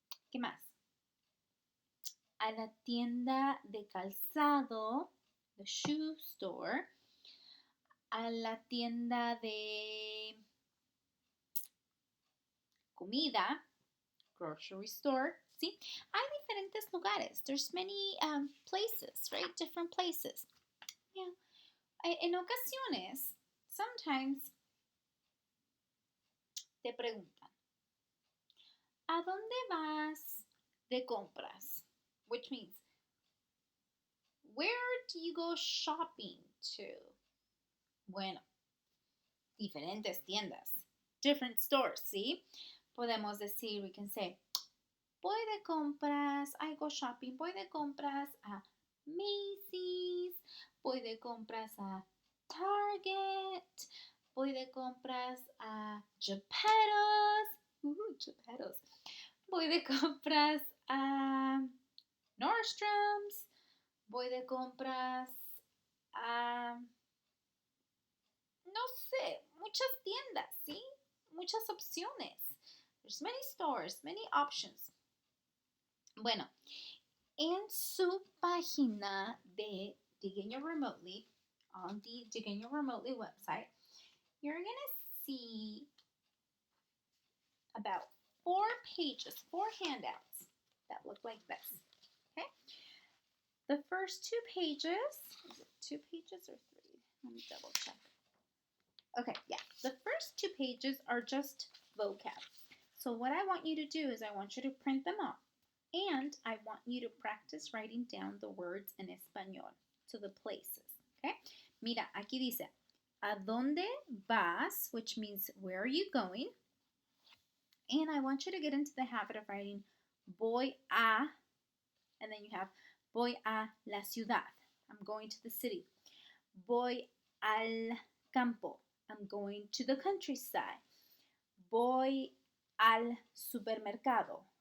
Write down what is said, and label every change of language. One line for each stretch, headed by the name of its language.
Spanish: ¿Qué más? A la tienda de calzado,
English: the shoe store.
Spanish: A la tienda de comida,
English: grocery store.
Spanish: ¿Sí? Hay diferentes lugares.
English: There's many places, right? Different places. Yeah.
Spanish: En ocasiones,
English: sometimes
Spanish: te preguntan, ¿a dónde vas de compras?
English: Which means, where do you go shopping to?
Spanish: Bueno, diferentes tiendas,
English: different stores,
Spanish: ¿sí? Podemos decir,
English: we can say,
Spanish: voy de compras,
English: I go shopping,
Spanish: voy de compras a Macy's, voy de compras a Target, voy de compras a Geppetto's, Geppetto's, voy de compras a Nordstrom's, voy de compras a, no sé, muchas tiendas, ¿sí? Muchas opciones.
English: There's many stores, many options.
Spanish: Bueno, en su página de
English: Digueño Remotely, on the Digueño Remotely website, you're going to see about 4 pages, 4 handouts that look like this. Okay? The first 2 pages, is it 2 pages or 3? Let me double check. Okay, yeah. The first 2 pages are just vocab. So what I want you to do is I want you to print them out. And I want you to practice writing down the words en español, so the places, okay?
Spanish: Mira, aquí dice, ¿a dónde vas?
English: Which means, where are you going? And I want you to get into the habit of writing voy a, and then you have
Spanish: voy a la ciudad.
English: I'm going to the city.
Spanish: Voy al campo.
English: I'm going to the countryside.
Spanish: Voy al supermercado.